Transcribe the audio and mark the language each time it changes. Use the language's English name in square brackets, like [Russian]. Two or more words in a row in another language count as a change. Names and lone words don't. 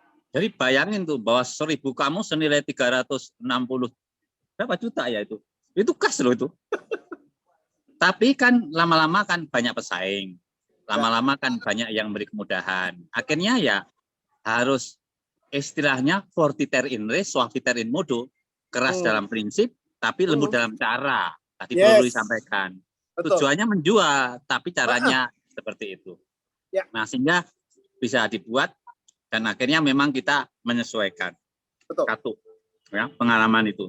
[Indonesian] Jadi bayangin tuh bahwa 1.000 kamu senilai 360 berapa juta ya itu. Itu cash loh itu. Tapi kan lama-lama kan banyak pesaing. Lama-lama kan banyak yang beri kemudahan. Akhirnya ya harus istilahnya [Latin] fortiter in res, suaviter in modo. [Indonesian] Keras dalam prinsip, tapi lembut dalam cara. Tadi perlu disampaikan. Betul. Tujuannya menjual, tapi caranya seperti itu. Ya. Nah, sehingga bisa dibuat dan akhirnya memang kita menyesuaikan. Betul. Satu, ya, pengalaman itu.